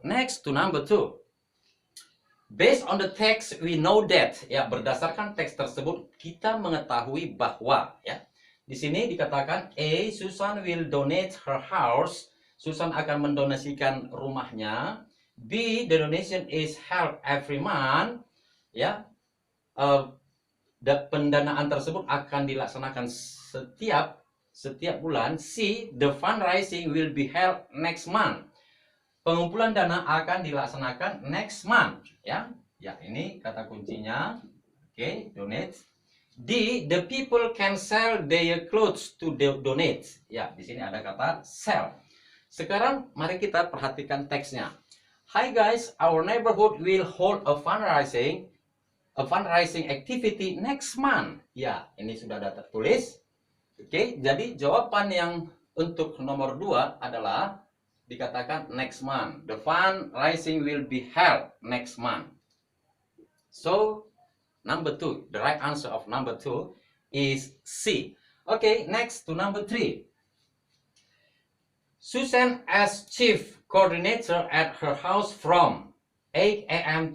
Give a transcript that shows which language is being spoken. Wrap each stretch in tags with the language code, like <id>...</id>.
<en>Next to number 2. Based on the text, we know that,</en> <id>ya, berdasarkan teks tersebut kita mengetahui bahwa, ya, di sini dikatakan A,</id> <en>Susan will donate her house.</en> <id>Susan akan mendonasikan rumahnya.</id> <en>B, the donation is held every month.</en> <id>Ya, pendanaan tersebut akan dilaksanakan setiap bulan.</id> <en>C, the fundraising will be held next month.</en> <id>Pengumpulan dana akan dilaksanakan</id> <en>next month,</en> <id>ya. Ya, ini kata kuncinya. Oke, donate.</id> <en>D, the people can sell their clothes to donate.</en> <id>Ya, di sini ada kata sell. Sekarang mari kita perhatikan teksnya.</id> <en>Hi guys, our neighborhood will hold a fundraising activity next month.</en> <id>Ya, ini sudah ada tertulis. Oke, jadi jawaban yang untuk nomor 2 adalah dikatakan</id> <en>next month. The fundraising will be held next month. So, number 2, the right answer of number 2 is C. Okay, next to number 3. Susan as chief coordinator at her house from 8 a.m.</en>